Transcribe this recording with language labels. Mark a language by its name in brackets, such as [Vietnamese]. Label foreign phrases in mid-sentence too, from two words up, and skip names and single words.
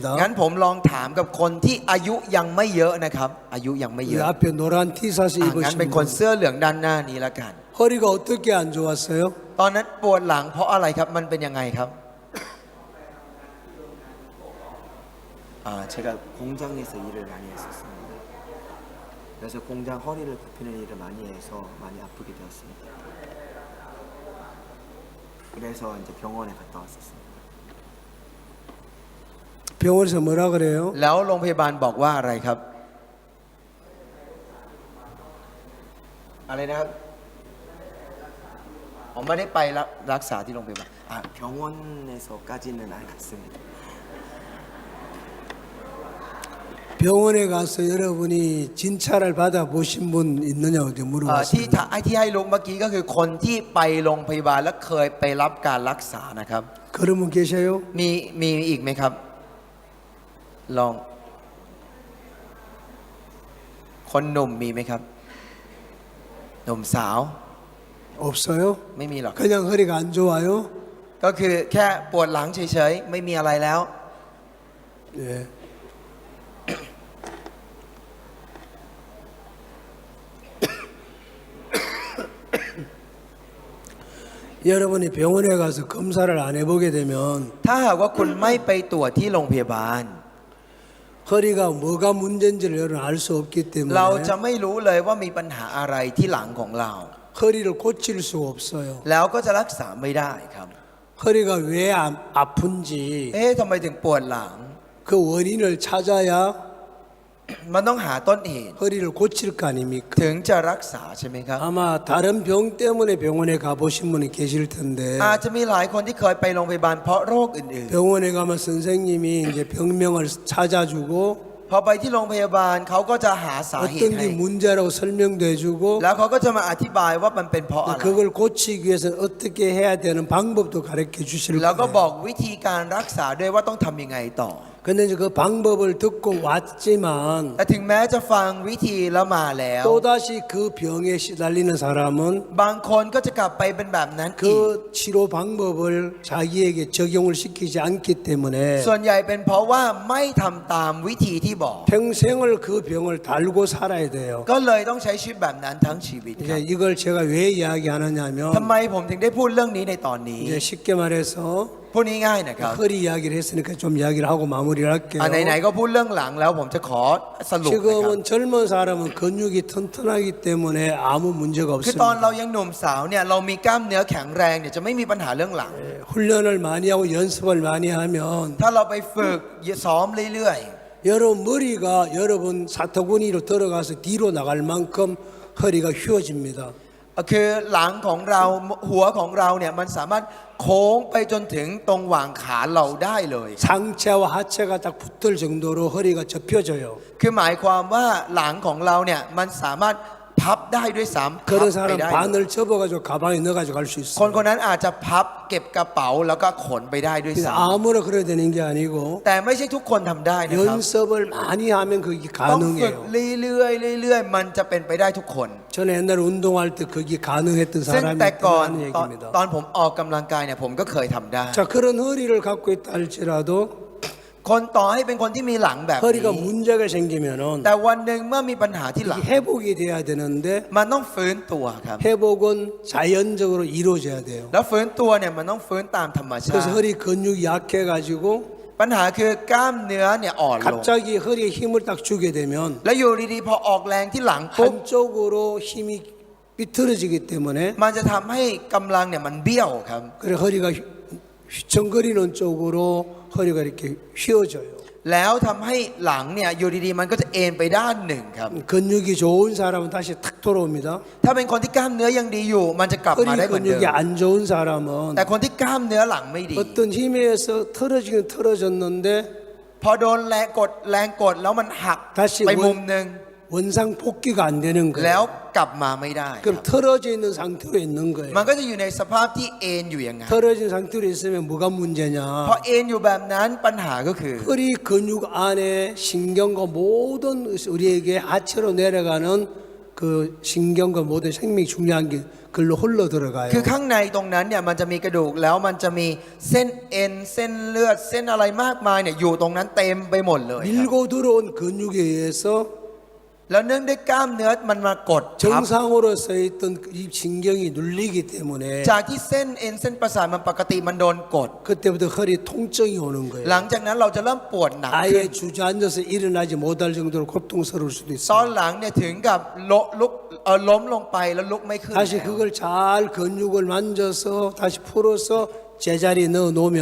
[Thai] งั้นผมลองถามกับคนที่อายุยังไม่เยอะนะครับ อายุยังไม่เย [Korean] 이 [Thai] อะ [Korean] 앞에 노란 티셔츠 [Thai] งั้น [Korean] 입으신 [Thai] เป็นคน [Korean] 분. [Thai] เสื้อเหลืองด้านหน้านี้ละกัน [Korean] 허리가 어떻게 안 좋았어요? [Thai] ตอนนั้นปวดหลังเพราะอะไรครับมันเป็นยังไงครับ [Korean] 제가 공장에서 일을 많이 했었습니다. 그래서 공장 허리를 굽히는 일을 많이 해서 많이 아프게 되었습니다. 그래서 이제 병원에 갔다 왔었습니다. 병원에서 뭐라 그래요? [Thai] แล้วโรงพยาบาลบอกว่าอะไรครับ อะไรนะครับผมไม่ได้ไปรักษาที่โรงพยาบาล [Korean] 병원에서까지는 안 갔습니다. 병원에 가서 여러분이 진찰을 받아 보신 분 있느냐고 [Thai] ที่ [Korean] 물어봤습니다. [Thai] ที่ให้ลุงเมื่อกี้ก็คือคนที่ไปโรงพยาบาลและเคยไปรับการรักษานะครับ [Korean] 그런 분 계셔요? [Thai] มีอีกไหมครับ ลอง คนหนุ่มมีไหมครับ หนุ่มสาว [Korean] 없어요? [Thai] ไม่มีหรอก [Korean] 그냥 허리가 안 좋아요? [Thai] ก็คือแค่ปวดหลังเฉยๆ ไม่มีอะไรแล้ว [Korean] 예. 여러분이 병원에 가서 검사를 안 해보게 되면 [Thai] ถ้าหากว่าคุณไม่ไปตรวจที่โรงพยาบาล [Korean] 허리가 뭐가 문제인지를 여러분 알 수 없기 [Thai] เรา [Korean] 때문에 [Thai] จะไม่รู้เลยว่ามีปัญหาอะไรที่หลังของเรา [Korean] 허리를 고칠 수가 없어요. [Thai] แล้วก็จะรักษาไม่ได้ครับ [Korean] 허리가 왜 아픈지 [Thai] ทำไมถึงปวดหลัง [Korean] 그 원인을 찾아야 [Thai] มันต้องหาต้นเหตุ [Korean] 허리를 고칠 거 아닙니까? [Thai] ถึงจะรักษาใช่ไหมครับ [Korean] 아마 다른 병 때문에 병원에 가보신 분이 계실 텐데 [Thai] อาจจะมีหลายคนที่เคยไปโรงพยาบาลเพราะโรคอื่น [Korean] 병원에 가면 선생님이 이제 병명을 찾아주고 [Thai] ๆ พอไปที่โรงพยาบาลเขาก็จะหาสาเหตุ [Korean] 어떤 [Thai] ให้ [Korean] 게 문제라고 설명도 해주고 [Thai] แล้วเขาก็จะมาอธิบายว่ามันเป็นเพราะอะไร [Korean] 그걸 고치기 위해서는 어떻게 해야 되는 방법도 가르쳐 주실 [Thai] แล้วก็บ [Korean] 거예요. [Thai] อกวิธีการรักษาด้วยว่าต้องทำยังไงต่อ [Korean] 근데 이제 그 방법을 듣고 왔지만 [Thai] แต่ถึงแม้จะฟังวิธีแล้วมาแล้ว [Korean] 또다시 그 병에 시달리는 사람은 [Thai] บางคนก็จะกลับไปเป็นแบบนั้นอีก [Korean] 그 치료 방법을 자기에게 적용을 시키지 않기 때문에 [Thai] ส่วนใหญ่เป็นเพราะว่าไม่ทำตามวิธีที่บอก [Korean] 평생을 그 병을 달고 살아야 돼요. [Thai] ก็เลยต้องใช้ชีวิตแบบนั้นทั้งชีวิตครับ [Korean] 이제 이걸 제가 왜 이야기하느냐면 [Thai] ทำไมผมถึงได้พูดเรื่องนี้ในตอนนี้ [Korean] 이제 쉽게 말해서 [Thai] พูดง่ายๆนะครับ [Korean] 허리 이야기를 했으니까 좀 이야기를 하고 마무리를 할게요. [Thai] ไหนๆก็พูดเรื่องหลังแล้วผมจะขอสรุปนะครับ [Korean] 지금은 젊은 사람은 근육이 튼튼하기 때문에 아무 문제가 [Thai] คือตอน [Korean] 없습니다. [Thai] เรายังหนุ่มสาวเนี่ยเรามีกล้ามเนื้อแข็งแรงเนี่ยจะไม่มีปัญหาเรื่องหลัง [Korean] 훈련을 많이 하고 연습을 많이 하면 [Thai] ถ้าเราไปฝึกซ้อมเรื่อย [Korean] 여러분 머리가 여러분 사토구니로 들어가서 뒤로 나갈 만큼 허리가 휘어집니다. [Thai] ๆคือหลังของเราหัวของเราเนี่ยมันสามารถโค้งไปจนถึงตรงหว่างขาเราได้เลย [Korean] 상체와 하체가 딱 붙을 정도로 허리가 접혀져요. [Thai] คือหมายความว่าหลังของเราเนี่ยมันสามารถพับได้ด้วยซ้ำพับ [Korean] 그런 [Thai] ไป [Korean] 사람 [Thai] ได้ [Korean] 반을 접어가지고 가방에 넣어가지고 갈 수 [Thai] คน [Korean] 있어요. [Thai] คนนั้นอาจจะพับเก็บกระเป๋าแล้วก็ขนไปได้ด้วย [Korean] 근데 [Thai] ซ้ [Korean] 아무나 그래야 되는 게 아니고 [Thai] ำแต่ไม่ใช่ทุกคนทำได้นะครับ [Korean] 연습을 많이 하면 그게 [Thai] ต้องฝึก [Korean] 가능해요. [Thai] เรื่อยๆมันจะเป็นไปได้ทุกคน [Korean] 저는 옛날에 운동할 때 그게 가능했던 [Thai] ซึ่ง [Korean] 사람이 [Thai] แต่ก่อน [Korean] 있다는 [Thai] ตอน [Korean] 얘기입니다. [Thai] ตอนผมออกกำลังกายเนี่ยผมก็เคยทำได้ [Korean] 자, 그런 허리를 갖고 있다 할지라도 [Thai] คนต่อให้เป็นคนที่มีหลังแบบ [Korean] 허리가 [Thai] นี้ [Korean] 문제가 생기면은 [Thai] แต่วันหนึ่งเมื่อมีปัญหาที่หลัง [Korean] 이게 회복이 돼야 되는데 [Thai] มันต้องฟื้นตัวครับ [Korean] 회복은 자연적으로 이루어져야 돼요. [Thai] แล้วฟื้นตัวเนี่ยมันต้องฟื้นตามธรรมชา [Korean] 그래서 [Thai] ติ [Korean] 허리 근육이 약해가지고 [Thai] ปัญหาคือกล้ามเนื้อเนี่ยอ่อนลง [Korean] 갑자기 허리에 힘을 딱 주게 되면 [Thai] แล้วอยู่ดีๆพอออกแรงที่หลังปุ๊บ [Korean] 한쪽으로 힘이 삐뚤어지기 때문에 [Thai] มันจะทำให้กำลังเนี่ยมันเบี้ยวครับ [Korean] 그래 허리가 휘청거리는 쪽으로 허리가 이렇게 휘어져요. [Thai] แล้วทำให้หลังเนี่ยอยู่ดีๆมันก็จะเอ็นไปด้านหนึ่งครับ [Korean] 근육이 좋은 사람은 다시 탁 돌아옵니다. [Thai] ถ้าเป็นคนที่กล้ามเนื้อยังดีอยู่ มันจะกลับมา [Korean] 허리 [Thai] ได้เหมือนเดิม [Korean] 근육이 안 좋은 사람은 [Thai] แต่คนที่กล้ามเนื้อหลังไม่ดี [Korean] 어떤 힘에 의해서 틀어지긴 틀어졌는데 [Thai] พอโดนแรงกดแล้วมันหัก [Korean] 다시 [Thai] ไปมุมหนึ่ง [Korean] 원상 복귀가 안 되는 [Thai] แล้ว [Korean] 거예요. [Thai] กลับมาไม่ได้ [Korean] 그럼 틀어져 있는 상태로 있는 [Thai] มัน [Korean] 거예요. [Thai] ก็จะอยู่ในสภาพที่เอ็นอยู่อย่างนั้น [Korean] 틀어진 상태로 있으면 뭐가 [Thai] พอ [Korean] 문제냐? [Thai] เอ็นอยู่แบบนั้นปัญหาก็คือ [Korean] 허리 근육 안에 신경과 모든 우리에게 하체로 내려가는 그 신경과 모든 생명이 중요한 게 글로 흘러 들어가요. [Thai] คือข้างในตรงนั้นเนี่ยมันจะมีกระดูกแล้วมันจะมีเส้นเอ็นเส้นเลือดเส้นอะไรมากมายเนี่ยอยู่ตรงนั้นเต็มไปหมดเลยครับ [Korean] 밀고 들어온 근육에 의해서 [Thai] แล้วเนื่องด้วยกล้ามเนื้อมันมากดทับ [Korean] 정상으로 서 있던 이 신경이 눌리기 때문에 [Thai] จากที่เส้นเอ็นเส้นประสาทมันปกติมันโดนกด [Korean] 그때부터 허리 통증이 오는 [Thai] หลั [Korean] 거예요. [Thai] งจากนั้นเราจะเริ่มปวดหนักขึ้น [Korean] 아예 주저앉아서 일어나지 못할 정도로 고통스러울 수도 [Thai] ตอน [Korean] 있어요. [Thai] หลังเนี่ยถึงกับล้มลงไปแล้วลุกไม่ขึ้น [Korean] 다시 그걸 잘 근육을 만져서 다시 풀어서 제자리에 넣어 놓으면